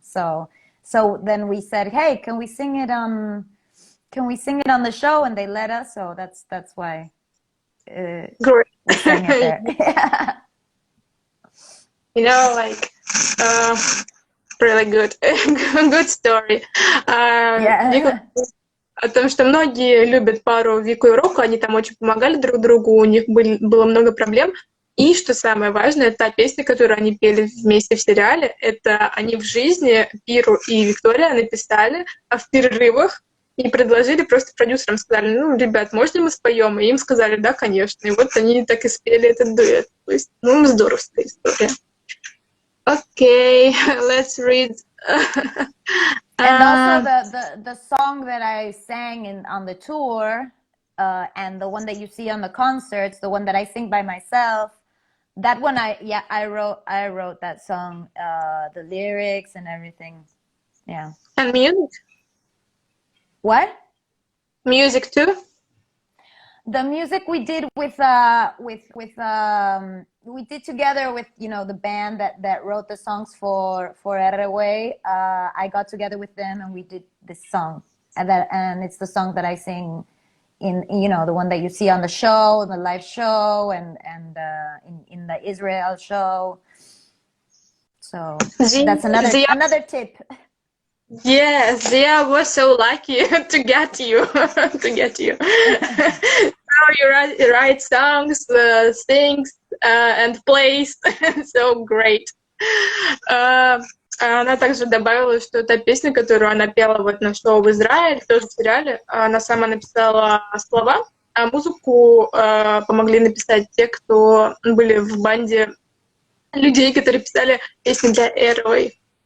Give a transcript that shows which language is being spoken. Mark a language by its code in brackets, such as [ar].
[en] So then we said, hey, can we sing it on the show? And they let us. So that's why Great. we sang it there. You know, like, really good. Good story. Вика, Yeah. [ru] о том, что многие любят пару Вику и Року, они там очень помогали друг другу, у них было много проблем. И, что самое важное, та песня, которую они пели вместе в сериале, это они в жизни, Пиру и Виктория, написали в перерывах и предложили просто продюсерам, сказали, ну, ребят, можно мы споем? И им сказали, да, конечно. И вот они так и спели этот дуэт. То есть, ну, здоровская история. [en] Okay, let's read. And also the song that I sang on the tour, and the one that you see on the concerts, the one that I sing by myself, that one I wrote that song, the lyrics and everything. Yeah. And music? What? Music too? The music we did we did together with, you know, the band that wrote the songs for Erreway. I got together with them and we did this song, and it's the song that I sing in, you know, the one that you see on the show, the live show, and in the Israel show. So that's another tip. Yes, Zia was so lucky to get you. Now you write songs, sings, and plays. So great. [ru] Она также добавила, что та песня, которую она пела вот на шоу в Израиле, тоже в сериале, она сама написала слова, а музыку помогли написать те, кто были в банде людей, которые писали песни для Эровой.